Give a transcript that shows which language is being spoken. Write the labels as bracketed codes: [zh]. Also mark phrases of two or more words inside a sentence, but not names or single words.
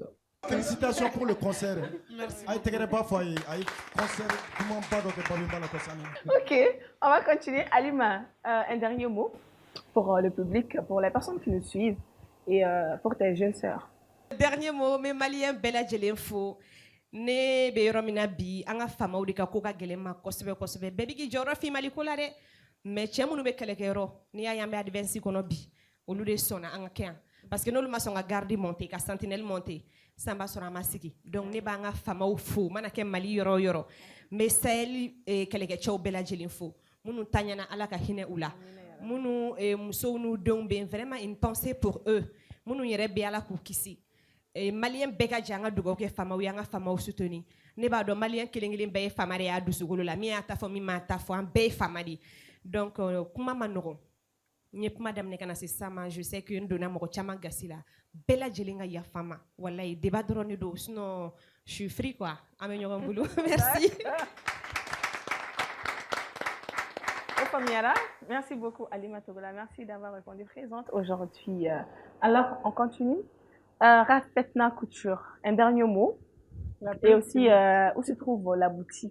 [fr] Félicitations pour le concert. Merci. Ok, on va continuer. Alima, un dernier mot pour le public, pour les personnes qui nous suivent et pour tes jeunes sœurs. Dernier mot, mes Maliens [bm] bella jelenfo. Ne be yɔrɔ min na bi an ka faamaw de ka ko ka gɛlɛn ma kosɛbɛ kosɛbɛ bɛɛ bɛ k'i jɔyɔrɔ f'i maliko la dɛ mais cɛ minnu bɛ kɛlɛkɛyɔrɔ n'i y'a ye an bɛ advance kɔnɔ bi olu de sɔnna an ka kɛ yan parce que n'olu ma sɔn ka [fr] garde monter [bm] ka [fr] sentinelle monter [bm] sisan b'a sɔrɔ an ma sigi donc ne b'an ka faamaw fo mana kɛ Mali yɔrɔ o yɔrɔ n bɛ Sahel kɛlɛkɛcɛw bɛɛ lajɛlen fo minnu taɲana Ala ka hinɛ u la minnu musow n'u denw bɛ yen [fr] vraiment une pensée pour eux [bm] minnu yɛrɛ bɛ Ala k'u kisi. Malien bɛɛ ka jɛ an ka dugawu kɛ faamaw ye an ka faamaw soutenir ne b'a dɔn malien kelen kelen bɛɛ ye faama de y'a dusukolo la min y'a ta fɔ min m'a ta fɔ an bɛɛ ye faama de donc kuma ma nɔgɔn n ye kuma daminɛ ka na se sisan ma [fr] je sais que [bm] n donna mɔgɔ caman gasi la bɛɛ lajɛlen ka yafa n ma walayi débat dɔrɔn de don sinon [fr] je suis free quoi [bm] an bɛ ɲɔgɔn bolo merci. [fr] Merci beaucoup Alima Togola, merci d'avoir répondu présente aujourd'hui. Alors on continue. Rafetna Couture, un dernier mot Et aussi, où se trouve la boutique?